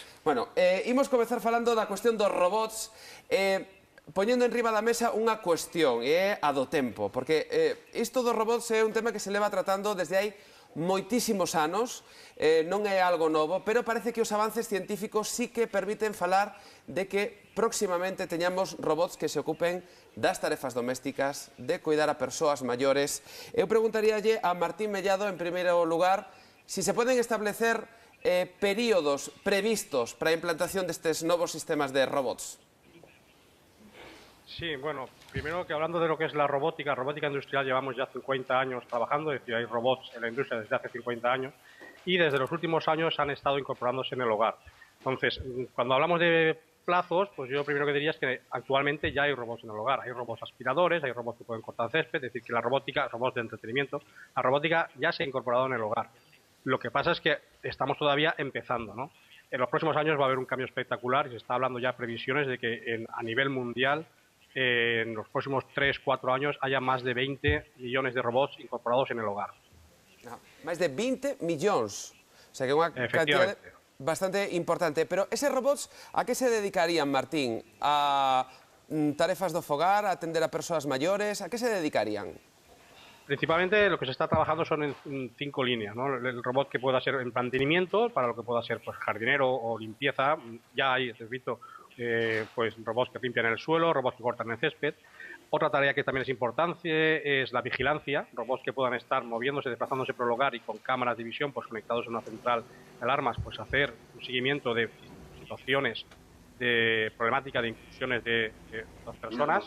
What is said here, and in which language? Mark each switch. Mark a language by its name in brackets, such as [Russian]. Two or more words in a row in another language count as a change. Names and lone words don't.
[Galician] Bueno, imos comezar falando da cuestión dos robots, poñendo en riba da mesa unha cuestión, e é a do tempo, porque isto dos robots é un tema que se leva tratando desde hai moitísimos anos, non é algo novo, pero parece que os avances científicos sí que permiten falar de que próximamente teñamos robots que se ocupen das tarefas domésticas, de cuidar a persoas maiores. Eu preguntaríalle a Martín Mellado, en primeiro lugar, si se poden establecer períodos previstos para a implantación destes novos sistemas de robots. [Spanish] Sí, bueno, primero que hablando de lo que es la robótica industrial llevamos ya 50 años trabajando, es decir, hay robots en la industria desde hace 50 años y desde los últimos años han estado incorporándose en el hogar. Entonces, cuando hablamos de plazos, pues yo lo primero que diría es que actualmente ya hay robots en el hogar, hay robots aspiradores, hay robots que pueden cortar césped, es decir, que la robótica, robots de entretenimiento, la robótica ya se ha incorporado en el hogar. Lo que pasa es que estamos todavía empezando, ¿no? En los próximos años va a haber un cambio espectacular y se está hablando ya previsiones de que a nivel mundial en los próximos 3-4 años haya más de 20 millones de robots incorporados en el hogar. [Galician] Máis de 20 millóns. O sea, que é unha cantidad bastante importante. Pero eses robots, a que se dedicarían, Martín? A tarefas do fogar, a atender a persoas maiores? A que se dedicarían? [Spanish] Principalmente lo que se está trabajando son en 5 líneas, ¿no? El robot que pueda ser en mantenimiento, para lo que pueda ser pues jardinero o limpieza. Ya hay, repito, pues robots que limpian el suelo, robots que cortan el césped. Otra tarea que también es importante es la vigilancia, robots que puedan estar moviéndose, desplazándose por el hogar y con cámaras de visión pues conectados a una central de alarmas, pues hacer un seguimiento de situaciones de problemática de inclusiones de las personas.